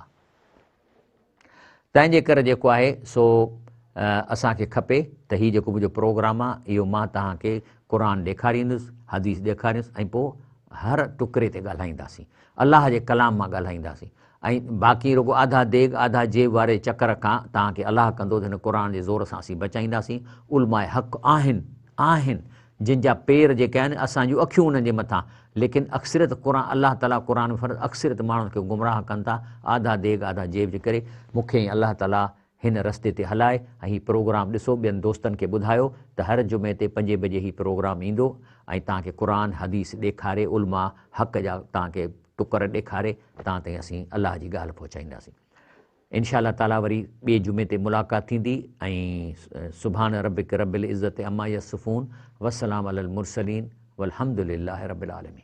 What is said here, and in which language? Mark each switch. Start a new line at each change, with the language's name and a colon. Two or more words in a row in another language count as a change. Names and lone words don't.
Sindhi: तंहिंजे करे जेको आहे सो असांखे खपे त हीउ जेको मुंहिंजो प्रोग्राम आहे इहो मां तव्हांखे क़ुर ॾेखारींदुसि, हदीस ॾेखारींदुसि ऐं पोइ हर टुकड़े ते ॻाल्हाईंदासीं, अलाह जे कलाम मां ॻाल्हाईंदासीं। ऐं बाक़ी रुगो आधा देग आधा जेब वारे चकर खां तव्हांखे अलाह कंदो त हिन क़ुर जे ज़ोर सां असीं बचाईंदासीं। उलमाए हक़ आहिनि जिन जा पेर जेके आहिनि असांजूं अखियूं उन्हनि जे मथां, लेकिन अक्सरियत अलाह ताला क़ुर में फ़र्ज़ु अक्सरियत माण्हुनि खे गुमराह कनि था आधा देग आधा जेब जे करे। मूंखे अलाह ताला हिन रस्ते ते हलाए ऐं हीउ प्रोग्राम ॾिसो, ॿियनि दोस्तनि खे ॿुधायो त हर जुमे ते 5 बजे हीउ प्रोग्राम ईंदो ऐं तव्हांखे क़ुर हदीस ॾेखारे, उलमा हक़ जा तव्हांखे टुकर ॾेखारे तव्हां ताईं असीं अलाह जी ॻाल्हि पहुचाईंदासीं।
Arabic: إن شاء الله تعالى
Sindhi: वरी ॿिए जुमे ते मुलाक़ात थींदी ऐं
Arabic: سبحان ربك رب العزة عما يصفون وسلام على المرسلين والحمد لله رب العالمين.